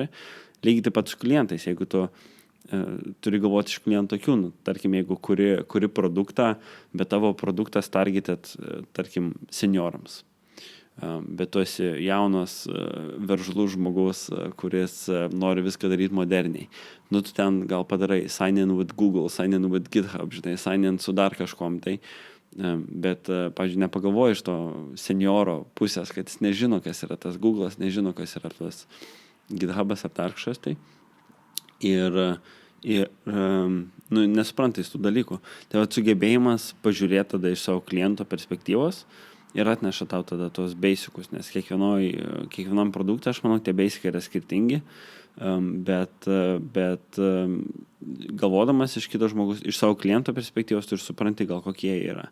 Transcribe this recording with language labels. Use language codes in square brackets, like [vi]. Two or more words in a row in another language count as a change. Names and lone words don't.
[lt] Lygiai taip pat su klientais, jeigu tu turi galvoti iš klientų akių, nu, tarkim, jeigu kuri produktą, bet tavo produktas targeted, tarkim, seniorams. Bet tu esi jaunas, veržlus žmogus, kuris nori viską daryti moderniai. Nu, tu ten gal padarai [en] sign in with Google, sign in with GitHub, [lt] žinai, [en] sign in [lt] su dar kažkom, tai. Bet, pavyzdžiui, nepagalvoji iš to senioro pusės, kad jis nežino, kas yra tas Google'as, nežino, kas yra tas GitHub'as ar dar kažkas, tai. Ir nu, nesuprantai tų dalykų. Tai va, sugebėjimas pažiūrėti tada iš savo kliento perspektyvos ir atneša tau tada tos basicus, nes kiekvienam produktui, aš manau, tie basicai yra skirtingi, bet galvodamas iš kito žmogus, iš savo kliento perspektyvos, tu ir supranti, gal kokie jie yra.